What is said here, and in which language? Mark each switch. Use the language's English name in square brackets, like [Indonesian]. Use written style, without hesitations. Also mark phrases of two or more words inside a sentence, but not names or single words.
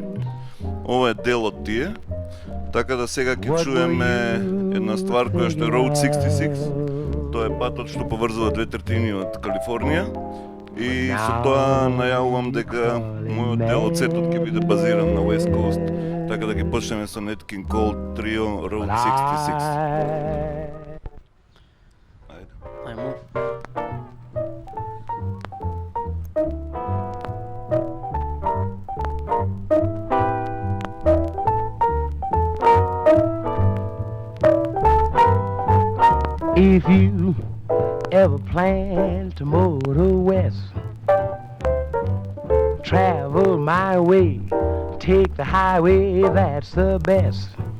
[Macedonian] Ова е дел од тие. Така да сега ќе чуеме една ствар која што е Road 66. Тоа е патот што поврзува 2/3 од Калифорнија. И со тоа најавувам дека мојот дел од сетот ќе биде базиран на [English] West Coast. [Macedonian] Така да ќе почнеме со Nat King Cole Trio Road 66. Ајмо. [English] If you ever plan to motor west, travel my way, take the highway, that's the best.